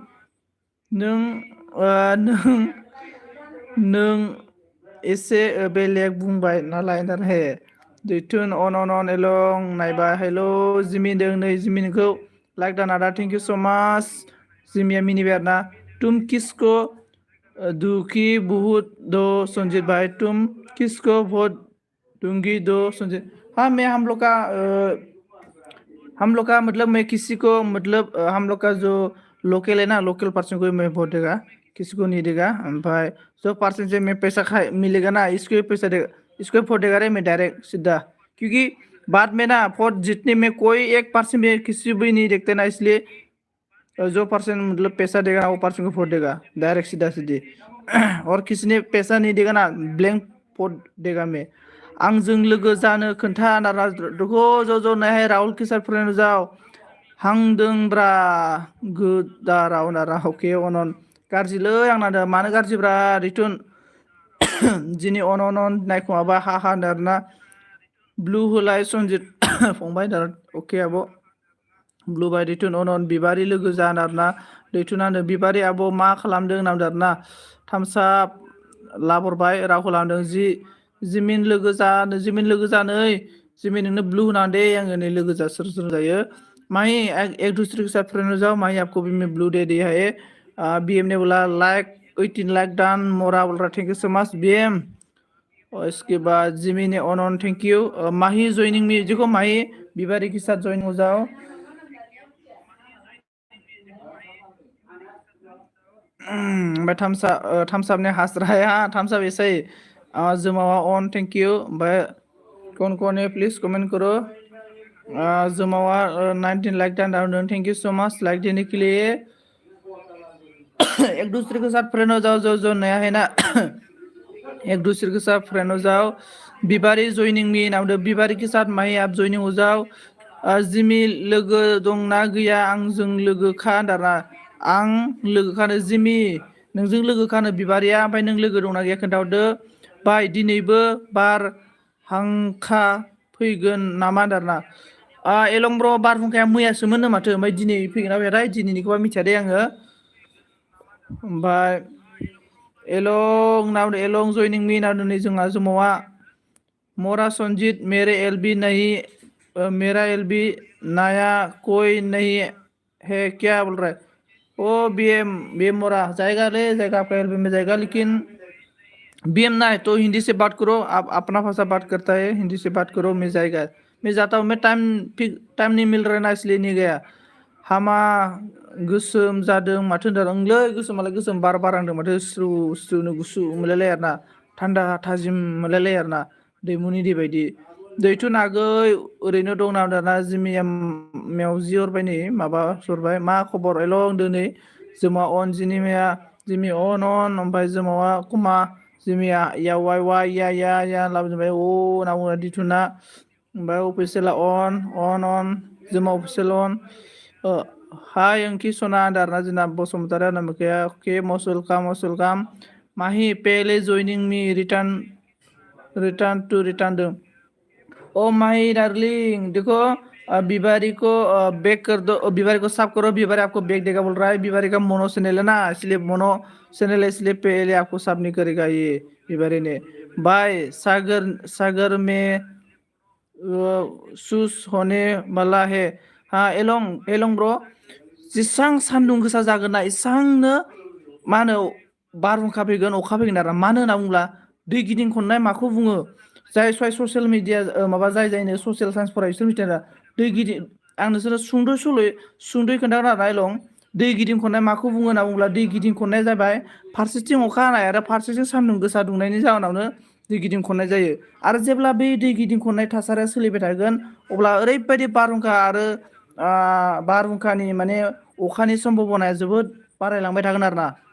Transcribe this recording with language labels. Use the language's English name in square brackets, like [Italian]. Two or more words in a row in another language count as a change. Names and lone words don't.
[Bodo] नों एसे बेलेग बुंबाय नालाय हे दैथुन अन एलं नायबा हेल' जिमिन दों नै जिमिनखौ [English] like done [Bodo] आदा [English] thank you so much [Bodo] जिमिया मिनिबाय आरोना [Hindi] तुम किसको दुखी बहुत दो संजीत भाई तुम किसको वोट दूंगी दो संजीत हाँ मैं हम लोग का मतलब मैं किसी को मतलब हम लोग का जो लोकल है ना लोकल पर्सन को मैं वोट देगा किसी को नहीं देगा भाई जो पर्सन से मैं पैसा खा मिलेगा ना इसको ही पैसा देगा इसको वोट देगा रे मैं डायरेक्ट सीधा क्योंकि बाद में ना वोट जीतने में कोई एक पर्सन भी किसी भी नहीं देखते ना इसलिए जो पर्सन मतलब पैसा देगा ना वो पर्सन को वोट देगा डायरेक्ट सीधी और किसी ने पैसा नहीं देगा ना ब्लैंक वोट देगा मैं [Bodo] आंजों लोगो जानो खोन्था नारा दखो ज' नायहाय राहुल के साथ फ्रेंड जाओ हांदोंब्रा गोदा राव नारा अके अनन गाज्रिलै आंना मानो गाज्रिब्रा रिटुन जिनि अन नायखुमाबा हा आरोना ब्लु होलाय सनजित फंबाय अके आब' ब्लु बाय दैथुन अन बिबारि लोगो जान आरोना दैथुनानो बिबारि आब' मा खालामदों होनदों आरोना थामसाब लाबरबाय राहुल लांदों जिमिन लोगो जानो जिमिन नोंनो ब्लू होना दे आङो नै लोगो जा सोर जायो [Hindi] माही एक दूसरे के साथ फ्रेंड हो जाओ माही आपको भी मैं ब्लू दे दिया है बीएम ने बोला लाइक 18 [English] like done [Hindi] मोरा बोल रहा [English] thank you so much [Hindi] बीएम और इसके बाद जिमी ने ऑन [English] thank you [Hindi] माही [English] joining me [Hindi] देखो माही बिबारी के साथ ज्वाइन हो जाओ [Bodo] ओमफ्राय थामसाब ने हास्राया थामसाब ऐसे जमावा [Hindi] ऑन [English] thank you [Hindi] ओमफ्राय कौन है प्लीज कमेंट करो जमावा 19 [English] like done thank you so much [Hindi] लाइक देने के लिए एक दूसरे के साथ फ्रेंड हो जाओ जो नया है ना एक दूसरे के साथ फ्रेंड हो जाओ बिबारी ज्वाइनिंग मी नाम बिबारी के साथ माही आप ज्वाइनिंग हो जाओ [Bodo] जिमी लोगो दंना गैया आंजों लोगोखा दाना आं लोगोखानो जिमी नोंजों लोगोखानो बिबारिया ओमफ्राय नों लोगो दंना गैया खोन्थाहरदो बाय दिनैबो बार हांखा फैगोन नामा दाना एलं ब्र बारहुंखाया मैयासोमोननो माथो ओमफ्राय दिनै फैगोन ना फैया दिनैनिखौबा मिथिया दे आङो ओमफ्राय [Hindi] एलं [English] joining me [Hindi] नाम नै जोंहा जमावा मोरा संजीत मेरे एलबी नहीं मेरा एलबी नया कोई नहीं है क्या बोल रहा है ओ बीएम मोरा जाएगा ले जाएगा आपका एलबी में जाएगा लेकिन बीएम ना है तो हिंदी से बात करो आप अपना भाषा बात करता है हिंदी से बात करो मैं जाएगा मैं जाता हूँ मैं टाइम नहीं मिल रहा है ना इसलिए नहीं गया [Bodo] हामा गोसोम जादों माथो होनदोंलै गोसोमालाय गोसोम बार बारहांदों माथो स्रु स्रुनो गुसु मोनलायलाय आरोना थान्दा थाजिम मोनलायलाय आरोना दैमुनि दै बायदि दैथ' नागै ओरैनो दं ना दाना जिमिया मेवजि हरबाय नै माबा हरबाय मा खबर एल' होनदों नै जोमा अन जिमि अन ओमफ्राय जोमावा कुमा जिमिया या वाइ या लाबोजोबबाय अ होनना बुङो दिथुना ओमफ्राय अफिसियेला अन जोमा अफिसियेल अन हाय अंकि सना दारना जोंना बसुमतारी नामखया के मसुल काम [Hindi] माही पहले [English] joining me [Hindi] रिटर्न दो ओ माही डार्लिंग देखो बिबारी को बैक कर दो बिबारी को साफ करो बिबारी आपको बैक देगा बोल रहा है बिबारी का [English] mono channel [Hindi] है ना इसलिए [English] mono channel [Hindi] है इसलिए पहले आपको साफ नहीं करेगा ये बिबारी ने बाय सागर में सुस होने वाला है हाँ [Bodo] एलं ब्र जेसां सान्दुं गोसा जागोन ना एसांनो मा होनो बारहुंखा फैगोन अखा फैगोन आरो मानो होनना बुङोब्ला दै गिदिं खननाय माखौ बुङो जाय [English] social media [Bodo] माबा जायनो [English] social science [Bodo] फरायो बिसोर मिथिया दै गिदिं आं नोंसोरो सुंद'यै खोन्थागोन आरो नायलं दै गिदिं खननाय माखौ बुङो होनना बुङोब्ला दै गिदिं खननाया जाबाय फारसेथिं अखा हानाय आरो फारसेथिं सान्दुं गोसा दुंनायनि जाहोनावनो दै गिदिं खननाय जायो आरो जेब्ला बै दै गिदिं खननाय थासारिया सोलिबाय थागोन अब्ला ओरैबायदि बारहुंखा आरो बारहुंखानि माने अखानि सम्भाबनाया जोबोद बारायलांबाय थागोन आरो ना